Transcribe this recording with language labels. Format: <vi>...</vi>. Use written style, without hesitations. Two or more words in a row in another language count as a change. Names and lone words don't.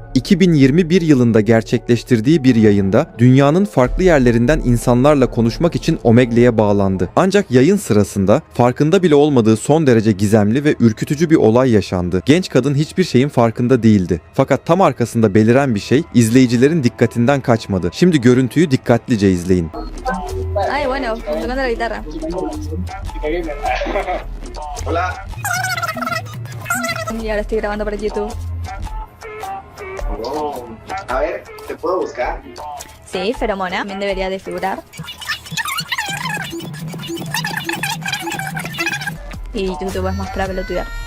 <tr>2021 yılında gerçekleştirdiği bir yayında dünyanın farklı yerlerinden insanlarla konuşmak için Omegle'ye bağlandı. Ancak yayın sırasında farkında bile olmadığı son derece gizemli ve ürkütücü bir olay yaşandı. Genç kadın hiçbir şeyin farkında değildi. Fakat tam arkasında beliren bir şey izleyicilerin dikkatinden kaçmadı. Şimdi görüntüyü dikkatlice izleyin.</tr> <es>Ay, bueno, tocando la guitarra. Hola. Y ahora estoy grabando para YouTube. Oh, a ver, ¿te puedo buscar? Sí, feromona, también debería de figurar. Y YouTube es más para pelotudear.</es>